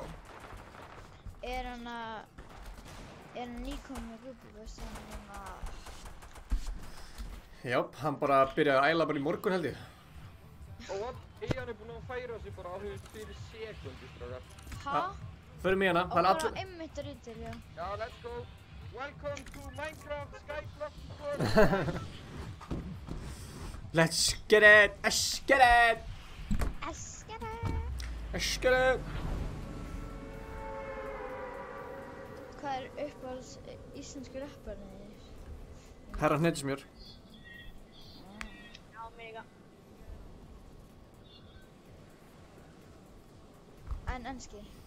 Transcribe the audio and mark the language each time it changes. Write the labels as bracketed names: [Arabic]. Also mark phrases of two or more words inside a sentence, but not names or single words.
[Icelandic] Er hann nýkominn með Gubbubus núna? Jáp, hann bara byrjaði að æla bara í morgun held ég. Og Eyjan er búinn að færa sig bara á fyrir sekundu, strákar. Hæ? Förum í hana, Og það er bara allir... einmitt að rýta, já. Já, [English] let's go. Welcome to Minecraft Skyblock. Let's get it! Let's get it! Let's get it! Let's get it! [Icelandic] Hvað er uppáhalds íslensku rapparnir? Herra Hnetusmjör. Já, mega. En enski?